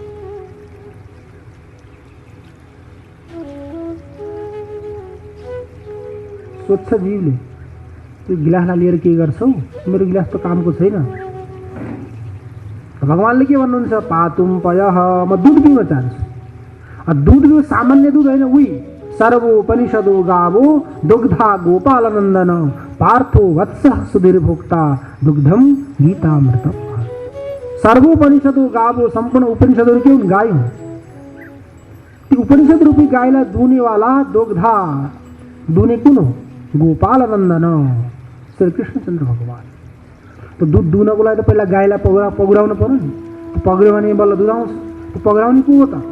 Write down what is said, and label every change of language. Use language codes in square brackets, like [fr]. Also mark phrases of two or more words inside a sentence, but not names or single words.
[ne] सोध्छ जीवले, त्यो गिलासलाई लिएर के गर्छौ? मेरो गिलास त कामको छैन। भगवानले के भन्नुहुन्छ? [sa] पातुम पयः, [ne] म दुध पिउन चाहन्छु। दुध पिउ सामान्य दुध होइन, उही [sa] सर्वोपनिषदो गावो दुग्धा गोपालनन्दन पार्थो वत्सः सुधीर भोक्ता दुग्धम गीतामृतम। सर्वोपनिषदो गावो, [ne] सम्पूर्ण उपनिषदहरू के हुन्? गाई हुन्। ती उपनिषद रूपी गाईलाई दुनेवाला दुग्धा, दुने कुन हो? गोपालनन्दन, श्री कृष्णचन्द्र भगवान। त दुध दुनको लागि त पहिला गाईलाई पगुराउनु पर्यो नि। पग्यो भने बल्ल दुध आउँछ। पगुराउने को हो त?